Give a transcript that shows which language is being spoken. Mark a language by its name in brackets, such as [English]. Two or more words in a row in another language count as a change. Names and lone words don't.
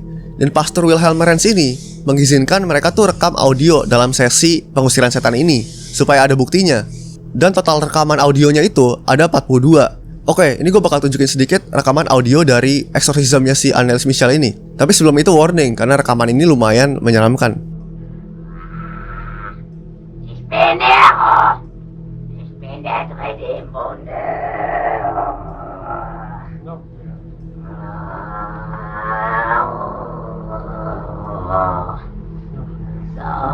[Indonesian] Dan Pastor Wilhelm Renz ini mengizinkan mereka tuh rekam audio dalam sesi pengusiran setan ini supaya ada buktinya. Dan total rekaman audionya itu ada 42. Oke, ini gue bakal tunjukin sedikit rekaman audio dari eksorsismnya si Annelies Michel ini. Tapi sebelum itu warning, karena rekaman ini lumayan menyeramkan. [German] Ich bin Nero. Ich bin der dritte im Bunde. Noch mehr. So.